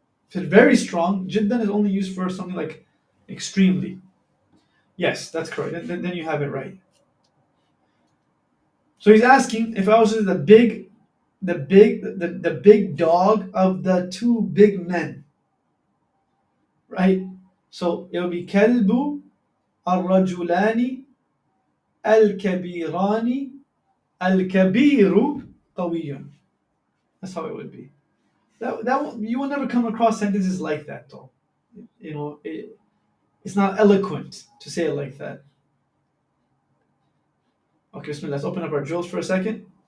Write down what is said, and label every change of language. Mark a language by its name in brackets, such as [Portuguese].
[English] If it's very strong, jiddan is only used for something like extremely. Yes, that's correct. Then you have it right. So he's asking if I was the big dog of the two big men, right? So it will be [Arabic] كلب الرجلان الكبيران الكبير قوي. [English] That's how it would be. You will never come across sentences like that though. It's not eloquent to say it like that. Okay, Bismillah, let's open up our drills for a second.